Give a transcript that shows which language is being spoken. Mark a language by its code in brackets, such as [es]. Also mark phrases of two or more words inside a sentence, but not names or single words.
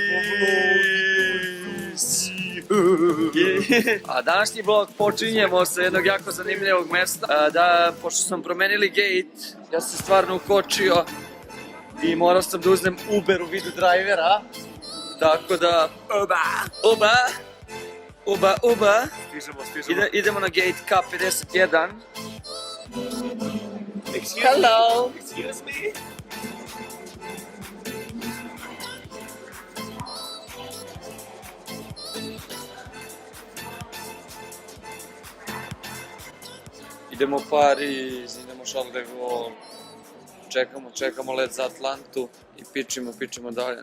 [sr] A današnji vlog počinjemo sa jednog jako zanimljivog mjesta. Pošto smo promenili gate, ja sam stvarno ukočio i morao sam da uzmem Uber u vidu drivera. Tako da... Uba. Stižemo. Idemo na gate K51. [en] Excuse me? [sr] Idemo Pariz, idemo Charles de Gaulle. Čekamo let za Atlantu i pičimo dalje.